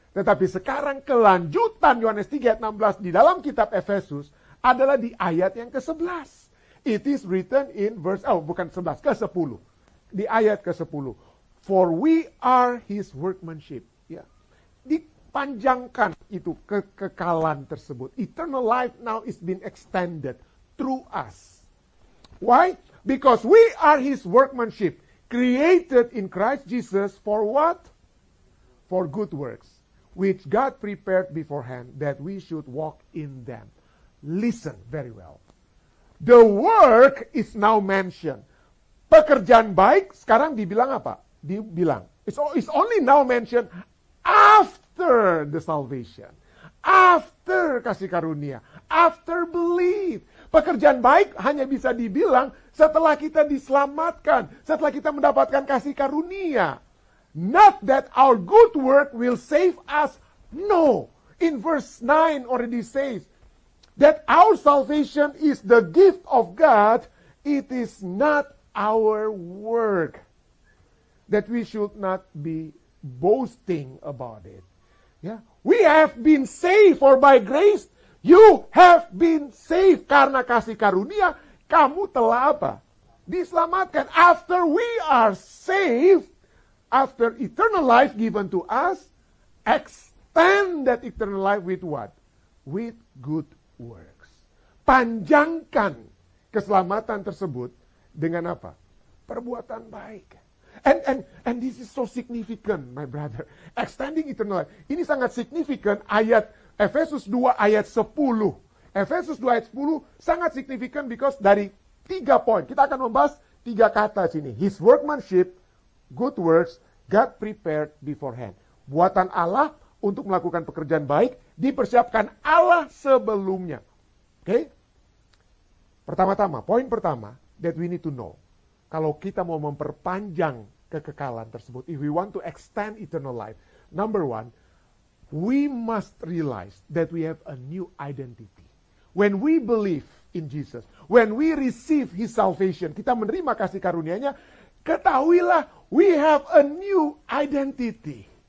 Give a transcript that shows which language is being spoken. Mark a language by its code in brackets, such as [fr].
[id] Tetapi sekarang kelanjutan Yohanes 3 ayat 16 di dalam kitab Efesus adalah di ayat yang ke-11. [en] It is written in verse, [id] bukan 11, ke-10. Di ayat ke-10. [en] For we are his workmanship. [id] Ya. Panjangkan itu kekekalan tersebut. [en] Eternal life now is been extended through us. Why? Because we are his workmanship, created in Christ Jesus for what? For good works, which God prepared beforehand that we should walk in them. Listen very well. The work is now mentioned. [id] Pekerjaan baik sekarang dibilang apa? Dibilang. [en] It's only now mentioned after the salvation, after [id] kasih karunia, [en] after belief. [id] Pekerjaan baik hanya bisa dibilang setelah kita diselamatkan, setelah kita mendapatkan kasih karunia. [en] Not that our good work will save us. No. In verse 9 already says that our salvation is the gift of God. It is not our work. That we should not be boasting about it. Yeah. We have been saved, for by grace you have been saved. [id] Karena kasih karunia, kamu telah apa? Diselamatkan. [en] After we are saved, after eternal life given to us, extend that eternal life with what? With good works. [id] Panjangkan keselamatan tersebut dengan apa? Perbuatan baik. [en] And this is so significant, my brother. Extending eternal life. [id] Ini sangat signifikan ayat Efesus 2 ayat 10. Efesus 2 ayat 10 sangat signifikan [en] because [id] dari 3 poin. Kita akan membahas 3 kata sini. [en] His workmanship, good works, God prepared beforehand. [id] Buatan Allah untuk melakukan pekerjaan baik, dipersiapkan Allah sebelumnya. Oke? Pertama-tama, poin pertama, [en] that we need to know. [id] Kalau kita mau memperpanjang kekekalan tersebut, [en] if we want to extend eternal life, number 1, we must realize that we have a new identity. When we believe in Jesus, when we receive His salvation, [id] kita menerima kasih karunia-Nya, ketahuilah, [en] we have a new identity.